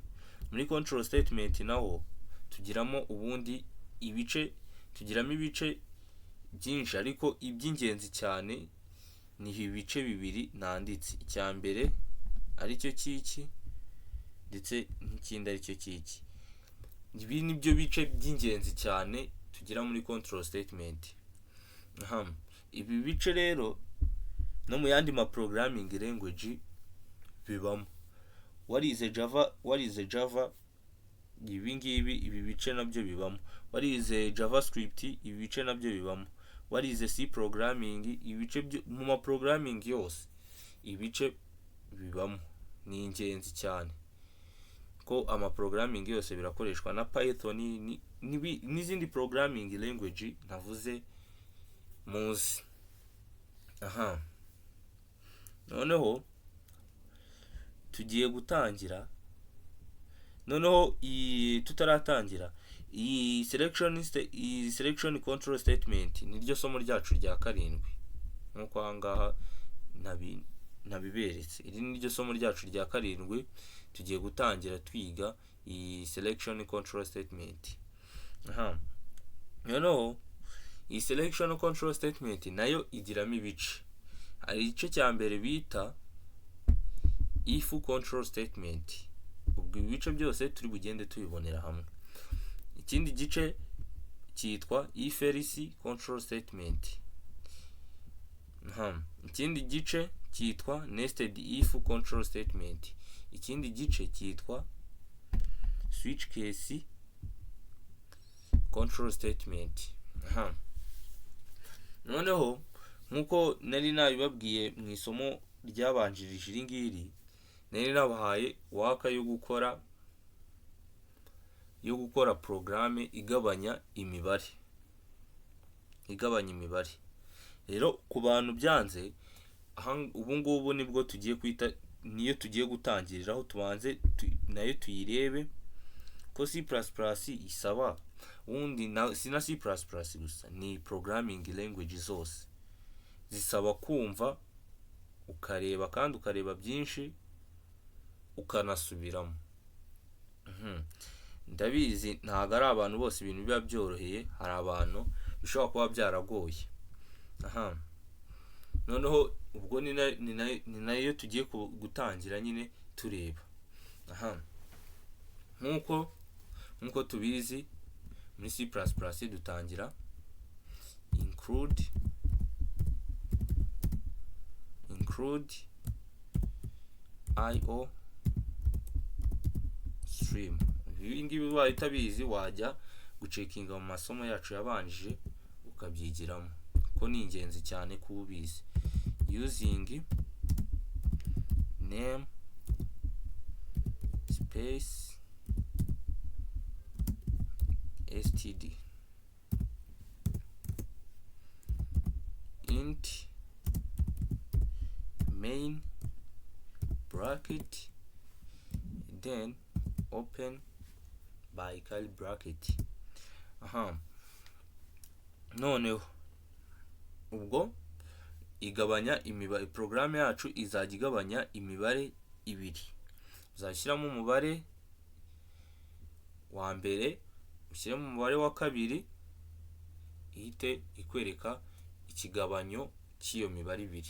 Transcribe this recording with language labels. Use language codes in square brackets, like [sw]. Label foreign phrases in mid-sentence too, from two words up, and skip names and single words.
[rw] Muri [en] control statement [rw] naho tugiramo ibice byinshi, ariko iby'ingenzi cyane ni ibice bibiri nanditse. Icya mbere aricyo kiki ndetse n'ikindi aricyo kiki. Ibi ni byo bice by'ingenzi cyane tugira muri [en] control statement. [rw] Ibi bice rero no mu yandi [en] programming language [rw] bibamo. Warize Java ibi bice nabyo bibamo. Warize JavaScript ibi bice nabyo bibamo. Warize C programming mu programming yose ibice bibamo. Ni ingenzi cyane ko programming yose birakoreshwa na Python n'izindi [en] programming language [rw] navuze muzi. Noneho tugiye gutangira. Noneho tutaratangira iyi [en] selection control statement [rw] niryo somo ryacu rya karindwi, nkuko ahangaha nabiberetse. Iri niryo somo ryacu rya karindwi tugiye gutangira twiga iyi [en] selection control statement. [rw] Noneho iyi [en] selection control statement [rw] nayo igiramo ibice. Hari igice cya mbere bita [en] if control statement. [rw] Ubwo ibice byose turi bugende tubibonera hamwe. Ikindi gice cyitwa [en] if else control statement. [rw] Ikindi gice cyitwa [en] nested if control statement. [rw] Ikindi gice cyitwa [en] switch case control statement. [rw] Noneho nkuko nari nabibabwiye mu isomo ryabanjirije iri ngiri, nari nabahaye waka yo gukora programme igabanya imibare. Rero ku bantu byanze, ubu ngubu nibwo niyo tugiye gutangiriraho. Tubanze nayo tuyirebe ko C++ isaba ubundi si na C++ gusa, ni [en] programming language [rw] zose zisaba kumva ukareba, kandi ukareba byinshi ukanasubiramo. Ndabizi ntabwo ari abantu bose ibintu biba byoroheye, hari abantu bishobora kuba byaragoye. Noneho ubwo ni nayo tugiye gutangira nyine tureba. Nkuko tubizi muri C++ dutangira [en] include IO stream. [rw] Ibi ngibi ubaye utabizi wajya gucekinga mu masomo yacu yabanjije ukabyigiramo, ko ni ingenzi cyane kuba ubizi. [en] using name space std int main bracket then open by curly bracket. [rw] Noneho ubwo igabanya imibare, program yacu izajya igabanya imibare ibiri, uzashyiramo umubare wa mbere ushyiremo umubare wa kabiri, ihite ikwereka ikigabanyo cy'iyo mibare ibiri.